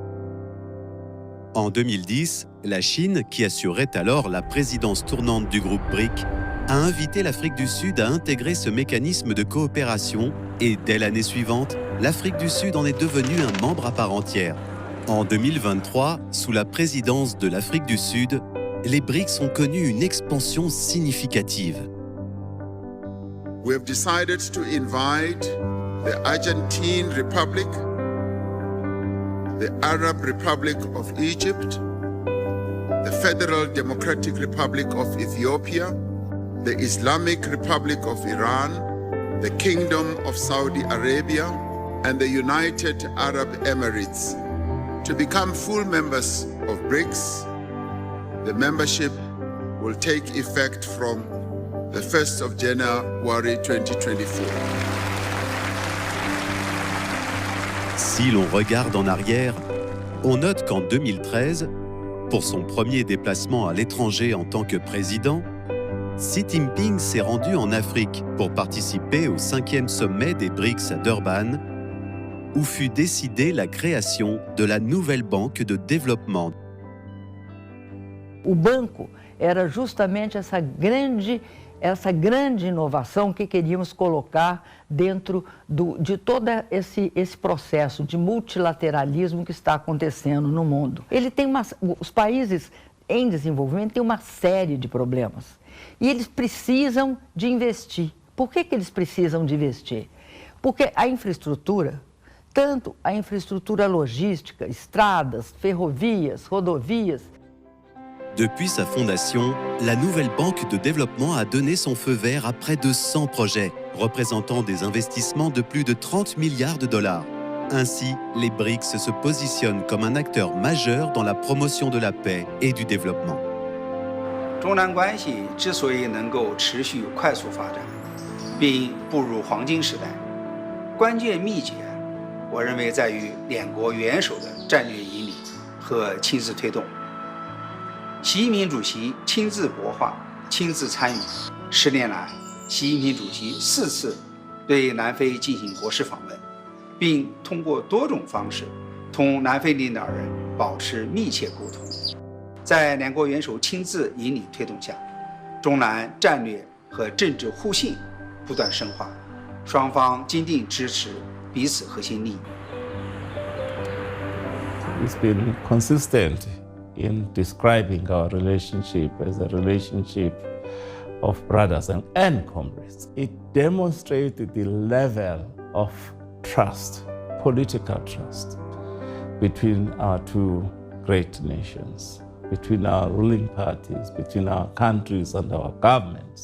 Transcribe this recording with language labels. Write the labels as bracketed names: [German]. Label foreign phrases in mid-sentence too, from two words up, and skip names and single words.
[French] En 2010, la Chine, qui assurait alors la présidence tournante du groupe BRIC, a invité l'Afrique du Sud à intégrer ce mécanisme de coopération et dès l'année suivante, l'Afrique du Sud en est devenue un membre à part entière. En 2023, sous la présidence de l'Afrique du Sud, les BRICS ont connu une expansion significative. [English] We have decided to invite the Argentine Republic, the Arab Republic of Egypt, the Federal Democratic Republic of Ethiopia, the Islamic Republic of Iran, the Kingdom of Saudi Arabia, and the United Arab Emirates to become full members of BRICS. The membership will take effect from the 1st of January 2024. [French] Si l'on regarde en arrière, on note qu'en 2013, pour son premier déplacement à l'étranger en tant que président, Xi Jinping s'est rendu en Afrique pour participer au 5e sommet des BRICS à Durban, où fut décidée la création de la nouvelle banque de développement. [Portuguese] O banco era justamente essa grande inovação que queríamos colocar dentro de todo esse processo de multilateralismo que está acontecendo no mundo. Os países em desenvolvimento têm uma série de problemas e eles precisam de investir. Por que eles precisam de investir? Porque a infraestrutura, tanto a infraestrutura logística, estradas, ferrovias, rodovias. [French] Depuis sa fondation, la nouvelle banque de développement a donné son feu vert à près de 100 projets, représentant des investissements de plus de 30 milliards de dollars. Ainsi, les BRICS se positionnent comme un acteur majeur dans la promotion de la paix et du développement. [Chinese] 中南关系之所以能够持续快速发展，并步入黄金时代，关键秘诀，我认为在于两国元首的战略引领和亲自推动。习近平主席亲自擘画、亲自参与。10年来，习近平主席4次对南非进行国事访问，并通过多种方式同南非领导人保持密切沟通。在两国元首亲自引领推动下，中南战略和政治互信不断深化，双方坚定支持彼此核心利益。 [English] It's been consistent in describing our relationship as a relationship of brothers and comrades. It demonstrated the level of trust, political trust, between our two great nations, between our ruling parties, between our countries and our governments.